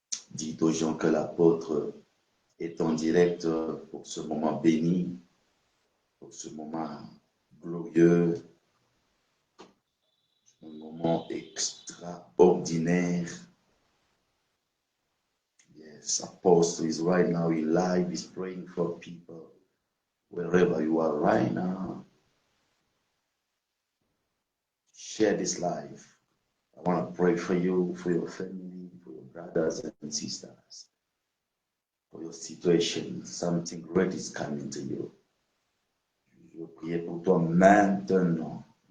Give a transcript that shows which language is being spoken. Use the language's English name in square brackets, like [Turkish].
[French] Dites aux gens que l'apôtre est en direct pour ce moment béni, pour ce moment glorieux, un moment extraordinaire. [English] Yes, Apostle is right now in live, is praying for people wherever you are right now. Share this live. I want to pray for you, for your family, for your brothers and sisters, for your situation. Something great is coming to you. [French] Je veux prier pour toi maintenant.